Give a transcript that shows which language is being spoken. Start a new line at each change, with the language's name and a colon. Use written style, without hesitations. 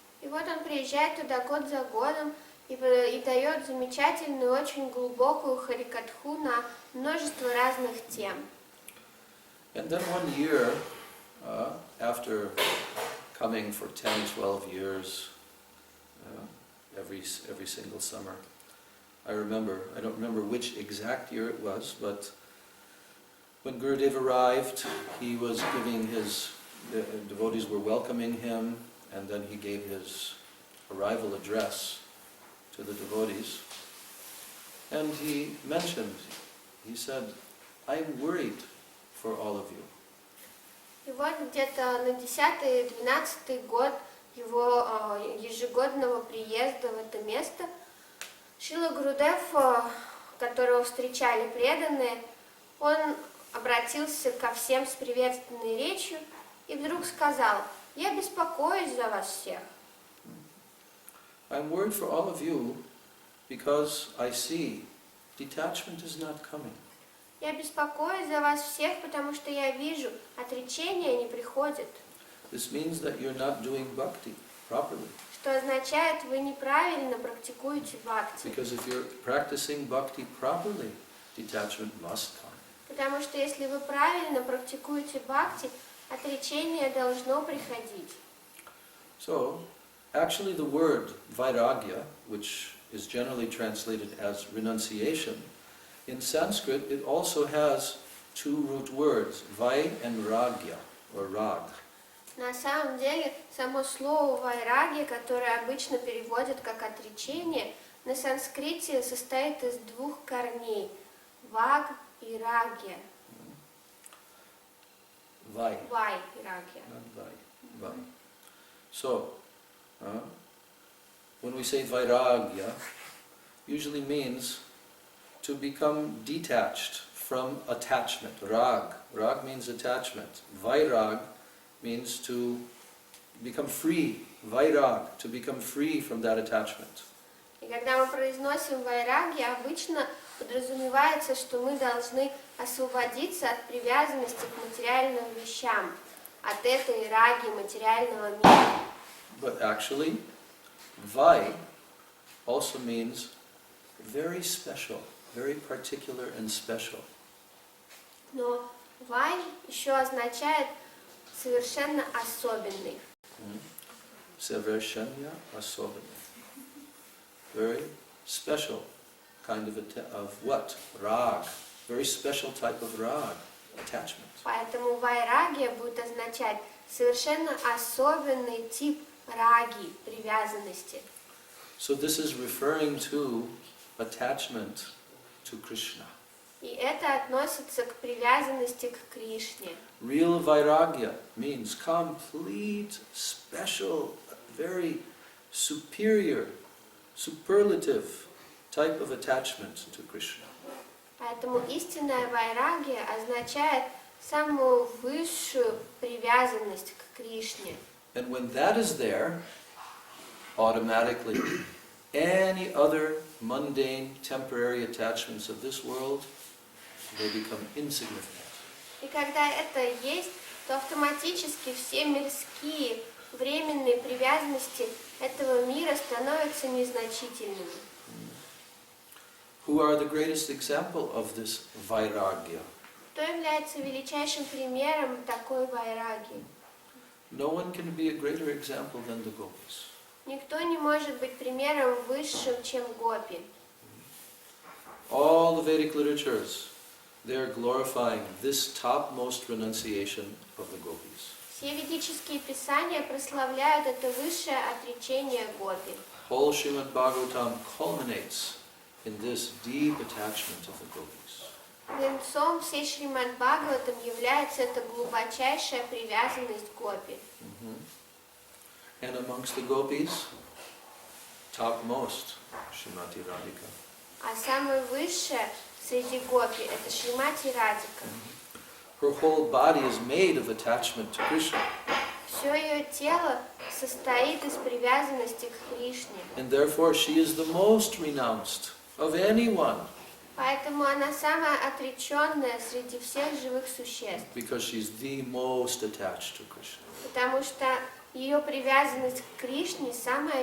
Russian: И вот он приезжает туда год за годом и дает замечательную, очень глубокую харикатху на множество разных тем.
English: And then one year, after coming for 10-12 years, every single summer, I don't remember which exact year it was, but when Gurudev arrived, he was giving the devotees were welcoming him, and then he gave his arrival address to the devotees. And he said, I'm worried for all of you.
Russian: И вот где-то на 10-12 год его ежегодного приезда в это место Шрила Гурудев, которого встречали преданные, он обратился ко всем с приветственной речью и вдруг сказал: «Я беспокоюсь за вас всех».
English: I'm worried for all of you because I see detachment is not coming.
Russian: Я беспокоюсь за вас всех, потому что я вижу, отречение не приходит.
English: This means that you're not doing bhakti properly.
Russian: Что означает, вы неправильно практикуете бхакти.
English: Because if you're practicing bhakti properly, detachment must come.
Russian: Потому что если вы правильно практикуете бхакти, отречение должно приходить.
English: So, actually the word vairagya, which is generally translated as renunciation, in Sanskrit it also has two root words, vai and ragya, or rag.
Russian: На самом деле, само слово «вайраги», которое обычно переводят как «отречение», на санскрите состоит из двух корней – «ваг» и «рагья».
English: Vai.
Russian: «Вай» и «рагья».
English: Not vai. Vai. So, when we say vairagya, usually means to become detached from attachment. Rag. Rag means attachment. Vairag means to become free. Vairag, to become free from that attachment.
Russian: И когда мы произносим «вайраги», обычно подразумевается, что мы должны освободиться от привязанности к материальным вещам, от этой раги материального мира.
English: But actually, vai also means very special, very particular and special.
Russian: Но «вай» еще означает совершенно особенный. Совершенно особенный.
English: Very special kind of what? Rag. Very special type of rag, attachment.
Russian: Поэтому «вайрагия» будет означать совершенно особенный тип раги, привязанности.
English: So this is referring to attachment to Krishna.
Russian: И это относится к привязанности к Кришне.
English: Real vairagya means complete, special, very superior, superlative type of attachment to Krishna.
Russian: Поэтому истинная вайрагия означает самую высшую привязанность к Кришне.
English: And when that is there, automatically any other mundane, temporary attachments of this world, they become insignificant.
Russian: И когда это есть, то автоматически все мирские, временные привязанности этого мира становятся незначительными.
English: Who are the greatest example of this vairagya?
Russian: Кто является величайшим примером такой вайраги?
English: No one can be a greater example than the gopis.
Russian: Никто не может быть примером высшим, чем гопи.
English: All the Vedic literatures, they are glorifying this topmost renunciation of the gopis.
Russian: Все ведические писания прославляют это высшее отречение гопи.
English: Whole Srimad Bhagavatam culminates in this deep attachment of the gopis.
Russian: Венцом всей Шримад Бхагаватам является эта глубочайшая привязанность гопи.
English: And amongst the gopis, topmost, Srimati Radhika.
Russian: А самое высшее среди гопи это Шримати Радика.
English: Her whole body is made of attachment to Krishna.
Russian: Все ее тело состоит из привязанности к Кришне.
English: And therefore she is the most renounced of anyone.
Russian: Поэтому она самая отреченная среди всех живых существ.
English: Because she's the most attached to Krishna.
Russian: Потому что ее привязанность к Кришне самая